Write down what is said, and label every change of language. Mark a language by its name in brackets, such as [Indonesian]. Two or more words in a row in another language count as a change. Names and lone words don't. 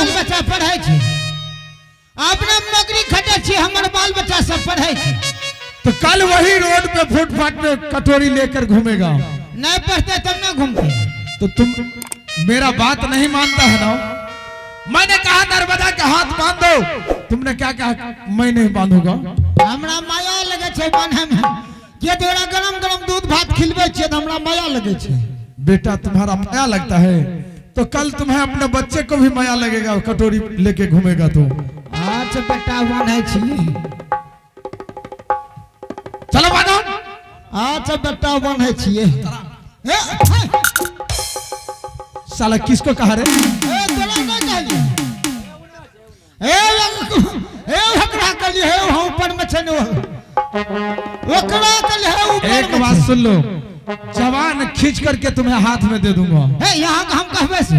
[Angika] बाल बच्चा पढ़े छे, अपने नौकरी खटे छे, हमारे बाल बच्चा सब पढ़े छे। [Hindi] तो कल वही रोड पे फुटपाथ में कटोरी लेकर घूमेगा। नहीं पढ़ते तब ना घूमते। तो तुम मेरा बात नहीं मानता है ना? मैंने कहा नर्मदा के हाथ बांध दो, तुमने क्या कहा? मैं नहीं बांधूंगा। [Angika] हमरा माया लगे छे बांधे में, के तोरा गरम गरम दूध भात खिलबे छे तो हमरा माया लगे छे। [Hindi] बेटा तुम्हारा माया लगता है तो कल तुम्हें अपने बच्चे को भी माया लगेगा, कटोरी लेके घूमेगा तो। [Angika] अच्छा बेटा बांधे छी, [Hindi] चलो बांधो। [Angika] अच्छा बेटा बांधे छिए। [Hindi] साला किसको कहा रे? [Angika] ए तोरा ना कहली, ए हकड़ा कहली है वहां ऊपर में छे न, ओकरा कहली है ऊपर। [Hindi] एक बात सुन लो, जवान खींच करके तुम्हें हाथ में दे दूंगा। [Angika] है यहाँ हम कहबे से।